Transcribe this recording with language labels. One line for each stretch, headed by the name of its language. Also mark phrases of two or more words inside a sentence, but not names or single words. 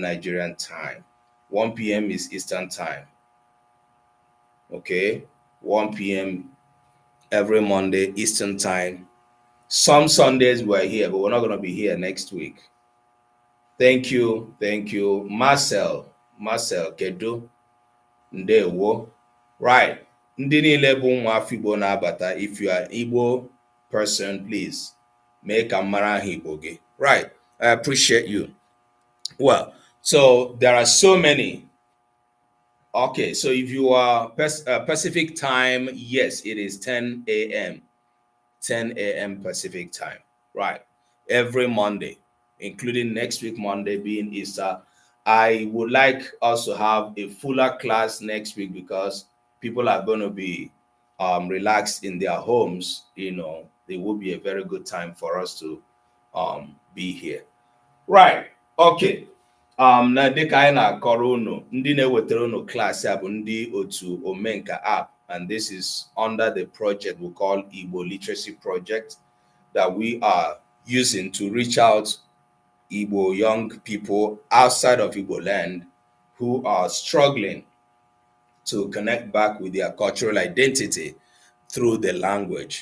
English: Nigerian time. 1 p.m. is Eastern time. Okay, 1 p.m. every Monday, Eastern time. Some Sundays we're here, but we're not going to be here next week. Thank you. Thank you.
Igbo: Marcel, Kedu, Ndewo. Right. Ndị niile bụ nwa afọ Igbo na-abata.
English: If you are Igbo person, please make a
Igbo: mara Igbo gị.
English: Right. I appreciate you. Well, so there are so many. Okay, so if you are Pacific time, yes, it is 10 a.m. 10 a.m. Pacific time. Right. Every Monday, including next week Monday being Easter. I would like us to have a fuller class next week because people are going to be relaxed in their homes. You know, it will be a very good time for us to be here. Right. Okay.
Igbo: Na dịka anyị na-akọrọ unu, ndị na-ewetara unu klaasị a bụ ndị otu Omenka app,
English: and this is under the project we call Igbo Literacy Project that we are using to reach out Igbo young people outside of Igbo land who are struggling to connect back with their cultural identity through the language.